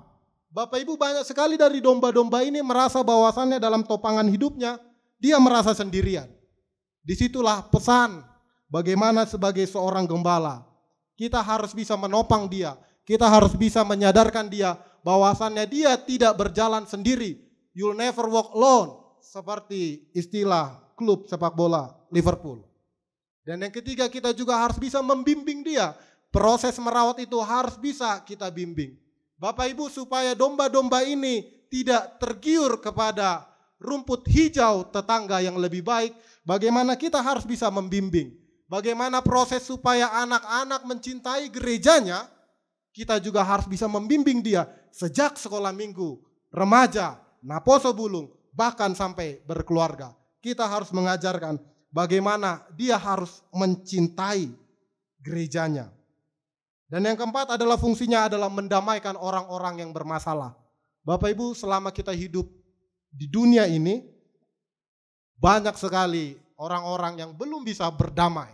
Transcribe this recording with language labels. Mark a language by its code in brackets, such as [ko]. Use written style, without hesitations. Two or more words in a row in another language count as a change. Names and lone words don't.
[id] Bapak Ibu, banyak sekali dari domba-domba ini merasa bahwasannya dalam topangan hidupnya dia merasa sendirian. Disitulah pesan bagaimana sebagai seorang gembala kita harus bisa menopang dia. Kita harus bisa menyadarkan dia bahwasannya dia tidak berjalan sendiri. [en] You'll never walk alone, [id] seperti istilah klub sepak bola Liverpool. Dan yang ketiga, kita juga harus bisa membimbing dia. Proses merawat itu harus bisa kita bimbing. Bapak Ibu, supaya domba-domba ini tidak tergiur kepada rumput hijau tetangga yang lebih baik, bagaimana kita harus bisa membimbing. Bagaimana proses supaya anak-anak mencintai gerejanya, kita juga harus bisa membimbing dia sejak sekolah minggu, remaja, [bbc] naposo bulung, [id] bahkan sampai berkeluarga. Kita harus mengajarkan bagaimana dia harus mencintai gerejanya. Dan yang keempat adalah fungsinya adalah mendamaikan orang-orang yang bermasalah. Bapak Ibu, selama kita hidup di dunia ini, banyak sekali orang-orang yang belum bisa berdamai.